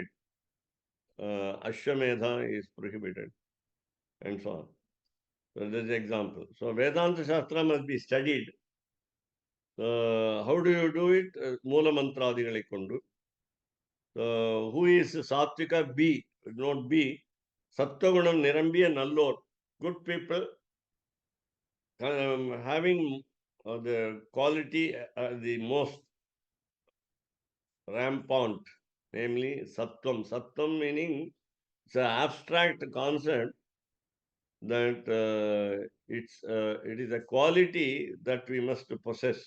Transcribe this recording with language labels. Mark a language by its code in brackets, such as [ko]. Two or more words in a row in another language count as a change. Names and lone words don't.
[en] Ashwamedha is prohibited, and so on. So this is an example. So Vedanta Shastra must be studied. How do you do it? [ta] மூல மந்திராதிகளைக் கொண்டு. [en] Who is Sattvika? B, not B. [ta] சத்வகுணம் நிரம்பிய நல்லோர். [en] Good people having the quality the most rampant, namely Sattvam. Sattvam meaning it's an abstract concept that it is a quality that we must possess.